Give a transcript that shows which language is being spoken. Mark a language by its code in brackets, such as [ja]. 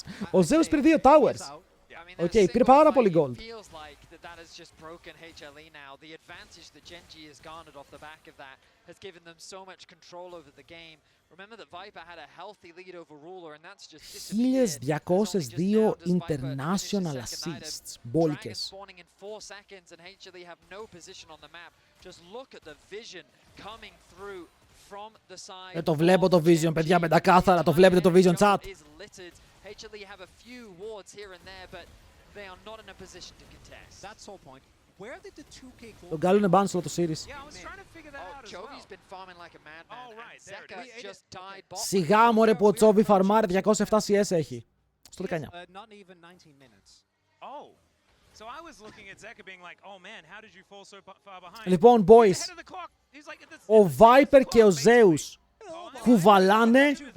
[el] Ο Ζέους πήρε 2 towers. Οκ, πήρε πάρα πολύ gold. [en] That has just broken HLE now. The advantage that Genji has garnered off the back of that has given them so much control over the game. Remember that Viper had a healthy lead over Ruler and that's just disappeared. 1202 international assists. [el] Μπόλικες. [en] Spawning in 4 seconds and HLE have no position on the map. Just look at the vision coming through from the side. [el] Το βλέπω το vision, παιδιά, πεντακάθαρα. Το βλέπετε το vision chat. [en] HLE have a few wards here and there, but they are not in a position to contest. That's the whole point. Where did the 2K gold... [el] Τον κάνουν ban στο series. [en] Yeah, I was trying to figure that out as well. Chovy's been farming like a madman. Oh, right, there it Zeka just died bot. [el] Σιγά μωρέ που ο Τσόβι φαρμάρει 207 CS έχει. Στο 19. [en] Not even 19 minutes. Oh. So I was looking at Zeka being like, oh man, how did you fall so far behind? [el] Λοιπόν, boys, ο Viper και ο Zeus κουβαλάνε.